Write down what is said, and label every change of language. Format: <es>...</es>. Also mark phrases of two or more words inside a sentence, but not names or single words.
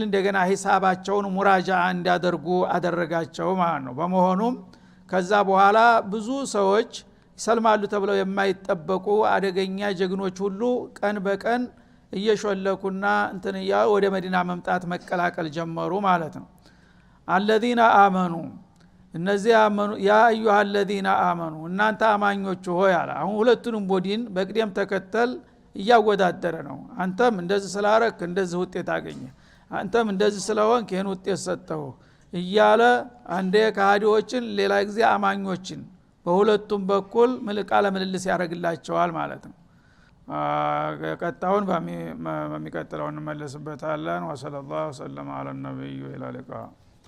<am>እንደገና ሂሳባቸውን ሙራጃዓ እንዲያደርጉ አደረጋቸው ማለት ነው። በመሆኑም ከዛ በኋላ ብዙ ሰዎች ይሰልማሉ ተብለው የማይጠበቁ አደገኛ ጀግኖች ሁሉ ቀን በቀን እየሾለኩና እንትንያ ወደ መዲና መምጣት መቀላቀል ጀመሩ ማለት ነው።</am> <ar>الذين آمنوا</ar> <am>እነዚህ አመኑ</am> <ar>يا أيها الذين آمنوا</ar> <am>እናንተ አማኞች ሆይ አለ። አሁን ሁለቱንም ቡድን በቅደም ተከተል እያወዳደረ ነው። አንተም እንደዚህ ስላረክ እንደዚህ ውጤት አገኘ፣ አንተም እንደዚህ ስለሆንክ ይሄን ውጤት ሰጠው እያለ አንዴ ከሃዲዎችን ሌላ ጊዜ አማኞችን በሁለቱም በኩል ቃለ ምልልስ ያደርግላቸዋል ማለት ነው። ቀጣውን በሚቀጥለው እንመለስበታለን።</am> <ar>وصلى الله على النبي وإلى اللقاء</ar>